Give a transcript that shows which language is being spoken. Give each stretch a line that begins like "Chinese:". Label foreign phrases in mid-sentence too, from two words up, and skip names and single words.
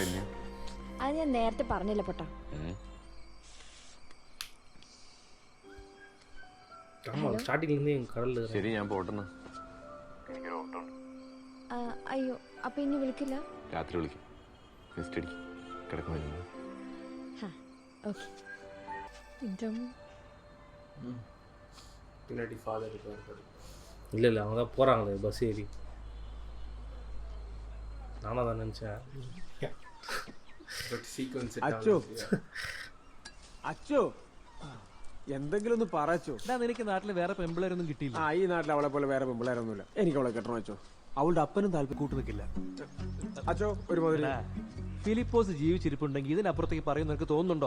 Malayalam: അത് ഞാൻ നേരത്തെ പറഞ്ഞില്ല പൊട്ടാ. ശരി, ഞാൻ പോട്ടെ. അയ്യോ, അപ്പൊ ഇനി വിളിക്കില്ല? രാത്രി വിളിക്കും. നെക്സ്റ്റ് അടിക്കും കിടക്കുന്നില്ല.
Tamil: பின்னாடி ஃபாதர் இருக்காரு. இல்லை அவங்க தான் போகிறாங்களே பஸ் ஏறி. நானாக தான் நினச்சேன்.
Malayalam: അച്ചോ എന്തെങ്കിലും ഒന്ന് പറച്ചോ. നിനക്ക് നാട്ടിൽ വേറെ പെമ്പിളരൊന്നും കിട്ടിയില്ല? ഈ നാട്ടിൽ അവളെ പോലെ വേറെ പെമ്പിളരൊന്നുമില്ല. എനിക്ക് അവളെ കെട്ടണം അച്ചോ. അവളുടെ അപ്പനും താല്പര്യം കൂട്ടു നിൽക്കില്ല അച്ചോ. ഒരു മുതൽ ഫിലിപ്പോസ് ജീവിച്ചിരിപ്പുണ്ടെങ്കിൽ ഇതിനപ്പുറത്തേക്ക് പറയുന്ന നിനക്ക് തോന്നുന്നുണ്ടോ?